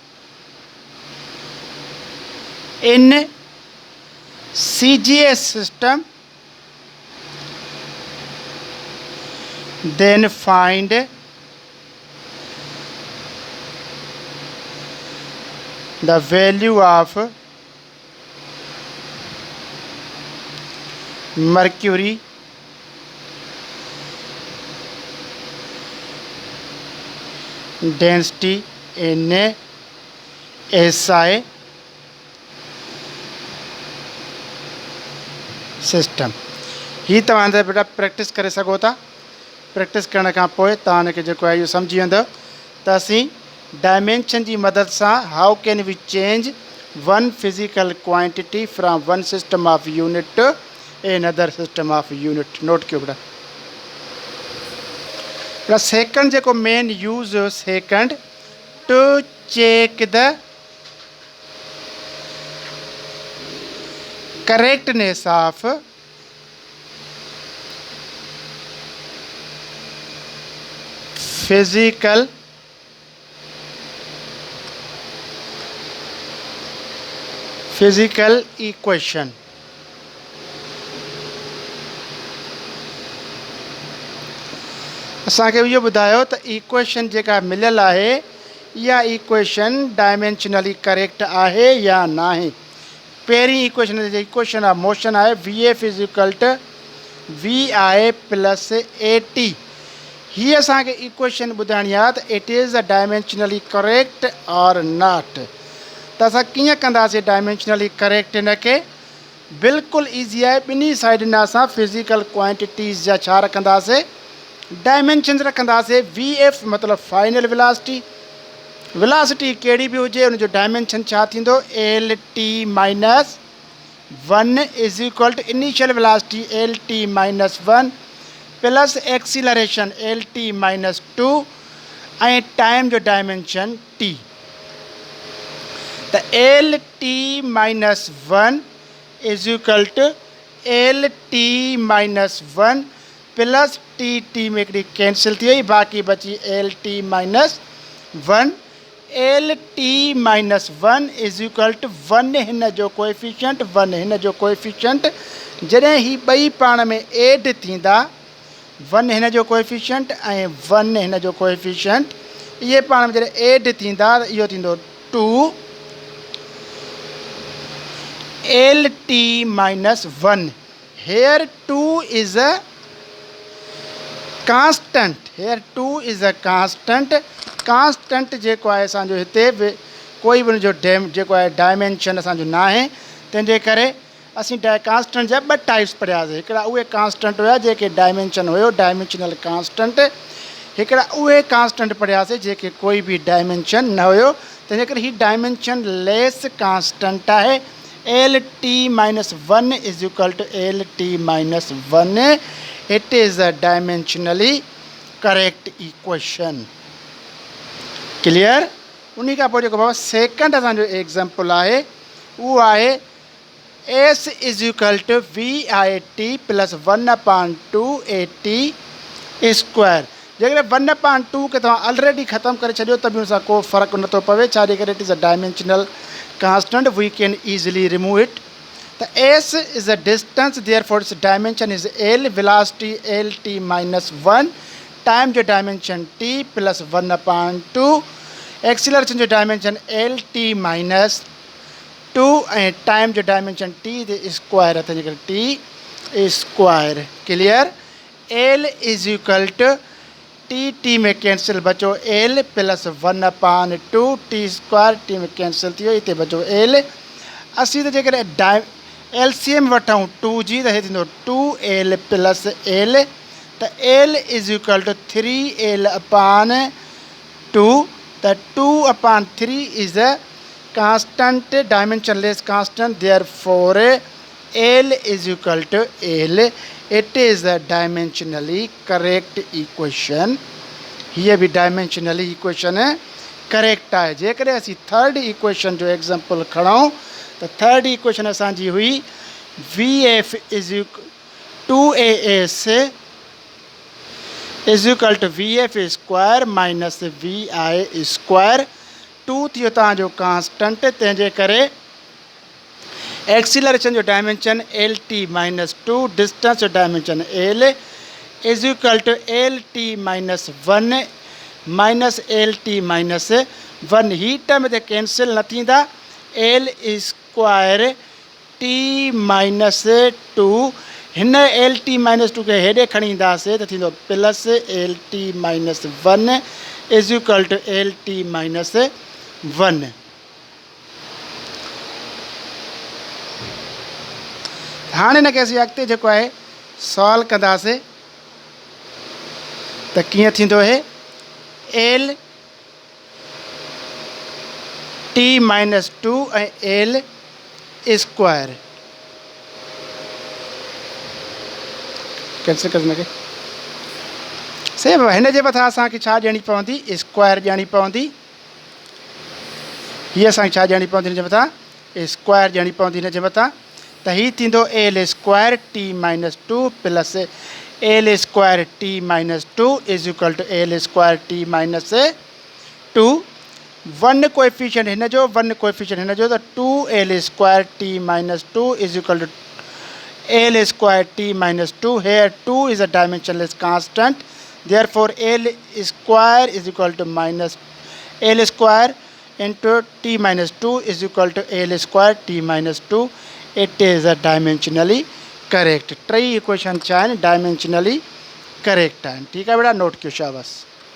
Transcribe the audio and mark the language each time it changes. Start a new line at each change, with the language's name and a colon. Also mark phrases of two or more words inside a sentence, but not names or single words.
English: in CGS system, then find the value of mercury density in SI सिस्टम।
Sindhi: ही तव्हां बेटा प्रैक्टिस करे सघो था। प्रैक्टिस करण खां पोइ तव्हांखे जेको आहे इहो सम्झी वेंदव त असीं डायमेंशन जी मदद सां
English: how can we change one physical quantity from one system of unit to an other system of unit.
Sindhi: नोट कयो बेटा।
English: बेटा सेकंड जेको main use हुयो second to check the correctness of physical equation.
Sindhi: असांखे इहो ॿुधायो त इक्वेशन जेका मिलियल आहे इहा इक्वेशन डायमेंशनली करेक्ट आहे या न आहे।
English: पहिरीं equation of motion आहे v f is equal to v i plus a t.
Sindhi: ही असांखे इक्वेशन ॿुधाइणी आहे त
English: it is a dimensionally correct or not.
Sindhi: त असां कीअं कंदासीं
English: dimensionally correct
Sindhi: हिनखे? बिल्कुलु ईज़ी आहे। ॿिन्ही साइडनि असां
English: physical quantities
Sindhi: जा छा रखंदासीं? डायमेंशन रखंदासीं।
English: v f
Sindhi: मतिलबु
English: final velocity.
Sindhi: वेलोसिटी कहिड़ी बि हुजे उनजो डायमेंशन छा थींदो?
English: L T minus 1 is equal to initial velocity L T minus 1 plus acceleration L T minus 2
Sindhi: ऐं टाइम जो डायमेंशन टी।
English: त L T minus 1 is equal to L T minus 1 plus T
Sindhi: में हिकिड़ी कैंसिल थी वई, बाक़ी बची
English: L T minus 1. L T minus 1 is equal to 1
Sindhi: हिन जो कोएफिशिएंट 1 हिन जो कोएफिशिएंट। जॾहिं ही ॿई पाण में एड थींदा 1 हिन जो कोएफिशिएंट ऐं 1 हिन जो कोएफिशिएंट, इहे पाण में जॾहिं एड थींदा त इहो थींदो
English: 2 L T minus 1. here 2 is a constant. here 2 is a constant.
Sindhi: कांस्टेंट जेको आहे असांजो हिते कोई बि हुनजो जेको आहे डायमेंशन असांजो न आहे। तंहिंजे करे असीं कांस्टेंट जा 2 टाइप्स पढ़ियासीं। हिकिड़ा उहे कांस्टेंट हुया जेके डायमेंशन हुयो
English: dimensional constant.
Sindhi: हिकिड़ा उहे कांस्टेंट पढ़ियासीं जेके कोई बि डायमेंशन न हुयो। तंहिंजे करे हीउ
English: dimension less constant
Sindhi: आहे।
English: L T minus 1 is equal to L T minus 1. it is a dimensionally correct equation. क्लियर?
Sindhi: उन खां पोइ जेको बाबा सेकंड असांजो एग्ज़ाम्पल आहे उहो आहे
English: s is equal to v i t plus 1/2 a t square.
Sindhi: जेकॾहिं 1/2 खे तव्हां ऑलरेडी ख़तमु करे छॾियो त बि हुन सां को फ़र्क़ु नथो पवे। छाजे करे?
English: it is a dimensional constant, we can easily remove it. त s is a distance, therefore its dimension is L, velocity L T minus 1,
Sindhi: टाइम जो डायमेंशन
English: T plus 1/2, acceleration
Sindhi: जो डायमेंशन
English: L T minus 2
Sindhi: ऐं टाइम जो डायमेंशन
English: T square
Sindhi: अथनि जेकर
English: T square. क्लियर? L is equal to T
Sindhi: में कैंसिल बचो
English: L plus 1/2 T square,
Sindhi: टी में कैंसिल थी वियो, हिते बचो
English: एल।
Sindhi: असीं त जेकॾहिं एलसीएम वठूं 2 जी त हे थींदो
English: 2l plus L. त L is equal to 3l/2. त 2/3 is a constant, dimensionless constant, therefore L is equal to L. it is a dimensionally correct equation.
Sindhi: हीअ बि
English: dimensionally equation correct
Sindhi: आहे। जेकॾहिं असीं
English: third equation
Sindhi: जो एग्ज़ाम्पल खणूं त
English: third equation
Sindhi: असांजी हुई
English: v f is 2as is equal to v f square minus v i square.
Sindhi: 2 थियो तव्हांजो कांस्टेंट, तंहिंजे करे एक्सीलरेशन जो डायमेंशन
English: L T minus 2,
Sindhi: डिस्टेंस जो डायमेंशन
English: L is equal to L T minus 1 minus L T minus 1.
Sindhi: ही टर्म हिते कैंसिल न थींदा।
English: L square T minus 2,
Sindhi: हिन
English: L T minus 2
Sindhi: खे हेॾे खणी ईंदासीं त थींदो
English: plus L T minus 1 is equal to L T minus 1.
Sindhi: हाणे हिनखे असीं अॻिते जेको आहे सॉल्व कंदासीं त कीअं थींदो हे
English: L T minus 2
Sindhi: ऐं
English: L square
Sindhi: कैंसिल कर हिनखे सेम हिन जे मथां असांखे छा ॾियणी पवंदी स्क्वायर ॾियणी पवंदी हीअ असांखे छा ॾियणी पवंदी हिन जे मथां स्क्वायर ॾियणी पवंदी हिन जे मथां त हीअ थींदो
English: L square T minus 2 plus L square T minus 2 is equal to L square T minus 2 one coefficient
Sindhi: हिन जो
English: one coefficient
Sindhi: हिन जो त
English: 2 L square T minus 2 is equal to L square T minus 2 here 2 is a dimensionless constant therefore L square is equal to minus L square into t minus 2 is equal to L square t minus 2 it is a dimensionally correct
Sindhi: टई इक्वेशन छा आहिनि डायमेंशनली करेक्ट आहिनि ठीकु आहे बेटा नोट कयो शाबाश